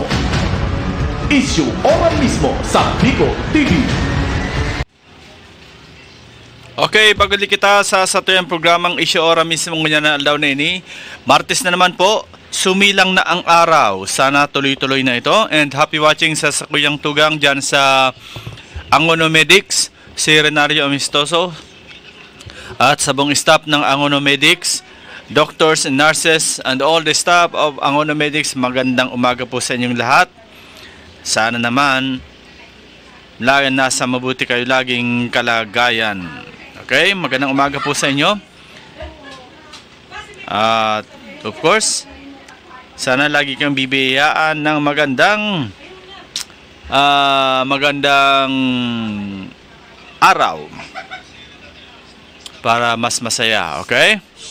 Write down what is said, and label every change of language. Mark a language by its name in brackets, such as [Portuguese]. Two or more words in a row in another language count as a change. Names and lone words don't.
[Bikol] Isyu ora mismo sa Bicol TV. Okay, paguli kita sa satuyang programang Isyu Ora Mismo ngayon na aldaw na ini. [Filipino] Martes na naman po, sumilang na ang araw. Sana tuloy-tuloy na ito. [English] And happy watching [Bikol] sa Sakuyang Tugang dyan sa Angono Medics, si Renario Amistoso. [Filipino] At sa buong staff ng Angono Medics, [English] doctors and nurses, and all the staff of Angono Medics, [Filipino] magandang umaga po sa inyong lahat. Sana naman, nasa mabuti kayo laging kalagayan. Okay, magandang umaga po sa inyo. At [English] of course, [Filipino] sana lagi kang bibiyayaan ng magandang araw para mas masaya, okay?